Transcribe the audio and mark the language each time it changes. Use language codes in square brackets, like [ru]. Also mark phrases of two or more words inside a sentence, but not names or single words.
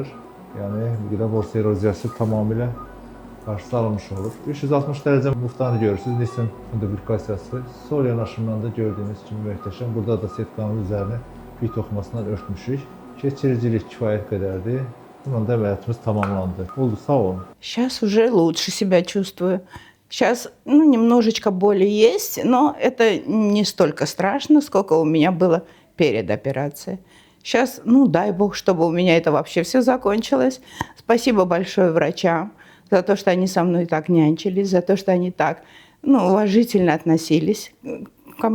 [az] Yəni, qida borsu eroziyası tamamilə qarşısı alınmış olur. 360 dərəcə muftanı görürsünüz. Nissen fundiplikasiyası. Sol yanaşımdan da gördüyünüz kimi möhtəşəm. Burada da setkanın üzərini pi toxumasından örtmüşük. Keçiricilik kifayət qədərdir. Bununla da əməliyyatımız tamamlandı. Oldu, sağ olun. [ru] Сейчас уже лучше себя чувствую. Сейчас, немножечко боли есть, но это не столько страшно, сколько у меня было перед операцией. Сейчас, дай бог, чтобы у меня это вообще все закончилось. Спасибо большое врачам за то, что они со мной так нянчились, за то, что они так, уважительно относились ко мне.